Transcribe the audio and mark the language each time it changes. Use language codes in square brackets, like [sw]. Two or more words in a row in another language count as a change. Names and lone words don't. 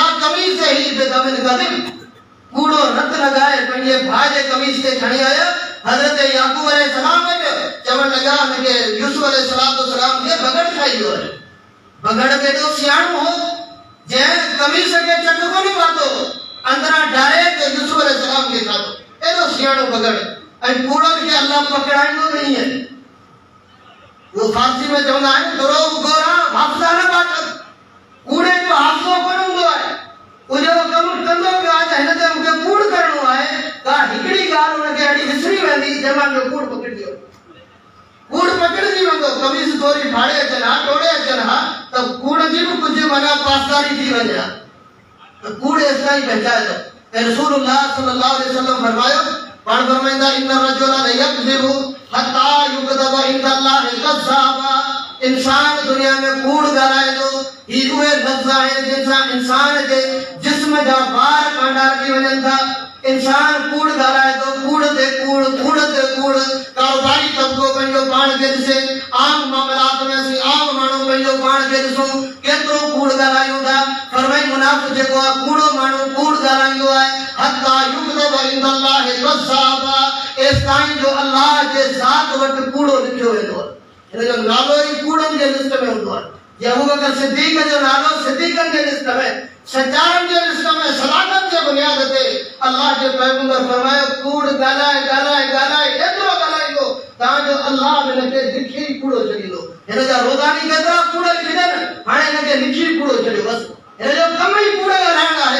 [ar] بقميصه بدم كذب [sd] कूड़ो रत लगाए पंहिंजे भाउ जे कमीज़ ते खणी आया हज़रत याकूब अलैहिस्सलाम चवण लॻा हुनखे यूसुफ अलैहिस्सलाम खे बगड़ खाई वियो बगड़ केॾो सियाणो हो जंहिं कमीज़ खे चट कोन पातो अंदरां डायरेक्ट यूसुफ अलैहिस्सलाम खे खाधो एॾो सियाणो बगड़ ऐं कूड़नि खे अल्लाह पकड़ाईंदो नहीं है वो फारसी में चवंदा आहिनि [fa] دروغگو را حافظه نباشد [sd] कूड़े जो हाफ़िज़ो कोन हूंदो आहे उहो कमु कंदो पियो आहे त हिन ते मूंखे कूड़ करणो आहे का हिकिड़ी ॻाल्हि हुनखे अहिड़ी विसरी वेंदी जंहिंमां जो कूड़ पकड़जी वियो कूड़ पकड़जी वेंदो कमीज़ थोरी फाड़े अचनि हा टोड़े अचनि हा त कूड़ जी बि कुझु माना पासदारी थी वञे हा त कूड़ एसि ताईं पहुचाए थो ऐं रसूलुल्लाह [ar] صلى الله عليه وسلم [sd] फरमायो पाण फरमाईंदा [ar] إن الرجل ليكذب حتى يكتب عند الله كذابا [sd] इंसान दुनिया में कूड़ ॻाल्हाए थो ही उहे लफ़्ज़ आहिनि जिन सां इंसान जे जिस्म जा वार कांडारजी वञनि था इंसान कूड़ ॻाल्हाए थो कूड़ ते कूड़ कारोबारी तबिको पंहिंजो पाण खे ॾिसे आम मामलात में असीं आम माण्हू पंहिंजो पाण खे ॾिसूं केतिरो कूड़ ॻाल्हायूं था फरमाई मुनाफ़िक़ जेको आहे कूड़ो माण्हू कूड़ ॻाल्हाईंदो आहे [ar] حتى يكتب عند الله كذابا [sd] एसि ताईं जो अल्लाह जे ज़ात वटि कूड़ो लिखियो वेंदो आहे हिन जो नालो ई कूड़नि जे लिस्ट में हूंदो आहे जे अबू बकर सिद्दीक़ जो नालो सिद्दीक़नि जे लिस्ट में सचारनि जे लिस्ट में सदाकत जे बुनियाद ते अल्लाह जे पैगंबर फरमायो कूड़ ॻाल्हाए एतिरो ॻाल्हाईंदो तव्हांजो अल्लाह हिनखे लिखी कूड़ो छॾींदो हिन जा रोज़ानी केतिरा कूड़ लिखी ॾियनि हाणे हिनखे लिखी कूड़ो छॾियो बसि हिन जो कमु ई कूड़ ॻाल्हाइण आहे